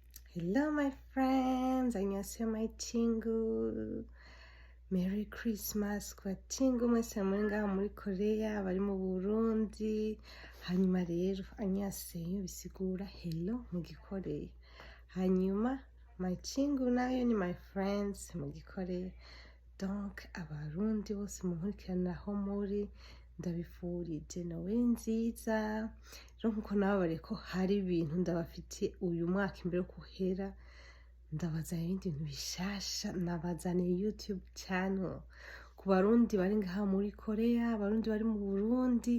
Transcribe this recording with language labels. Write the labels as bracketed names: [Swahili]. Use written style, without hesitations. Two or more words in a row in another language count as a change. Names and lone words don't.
[English] Hello my friends, 안녕하세요 my 친구. Merry Christmas [Rundi] ku ba친구 mwese muri ngaha muri Korea, bari mu Burundi. Hanyuma rero 안녕하세요 bisigura hello mu Gikoreya. Hanyuma my 친구 nayo ni [English] my friends [Rundi] mu Gikoreya. Donc abarundi bose munkurikirana aho muri, ndabifurije Noel nziza. Rero nkuko nababariye ko hari ibintu ndabafitiye uyu mwaka imbere yo guhera, ndabazaniye ibindi bintu bishasha. Nabazaniye YouTube channel ku barundi bari ngaha muri Korea, abarundi bari mu Burundi.